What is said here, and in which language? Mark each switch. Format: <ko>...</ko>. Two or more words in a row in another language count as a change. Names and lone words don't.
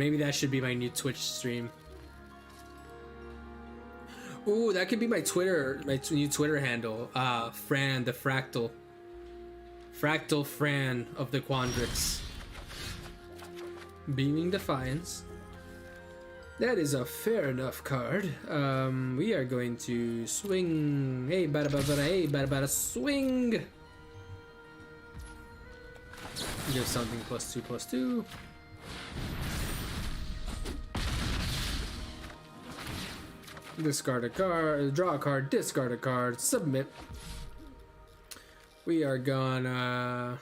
<en>Maybe that should be my new Twitch stream. Ooh, that could be my new Twitter handle. Fran the Fractal. Fractal Fran of the Quandrix. Beaming Defiance. That is a fair enough card. We are going to swing. Hey, bada bada bada, hey, bada bada, swing. Give something +2/+2. Discard a card, draw a card, discard a card, submit. We are gonna.</en>